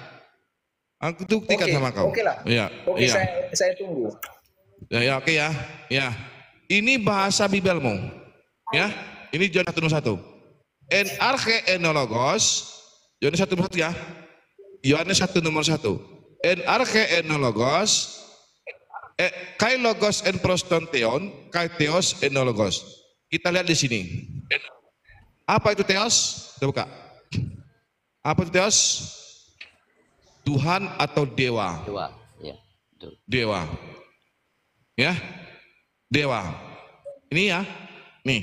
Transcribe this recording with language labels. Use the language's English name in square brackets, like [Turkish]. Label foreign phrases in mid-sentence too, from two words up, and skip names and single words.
[Indonesian] Sama kau. Oke lah. Ya, oke, ya. Saya tunggu. Ya, oke ya. Ya. Ini bahasa Bibelmu. Ya. Ini Yohanes 1:1. [Greek] Ἐν ἀρχῇ ἦν ὁ λόγος. [Indonesian] Yohanes 1:1 ya. Yohanes 1:1. [Greek] Ἐν ἀρχῇ ἦν ὁ λόγος. καὶ λόγος ἦν πρὸς τὸν θεόν, καὶ θεὸς ἦν ὁ λόγος. [Indonesian] Kita lihat di sini. Apa itu theos? Kita buka. Apa itu theos? Tuhan atau dewa? Dewa. Ya. Dewa. Ini ya. Nih.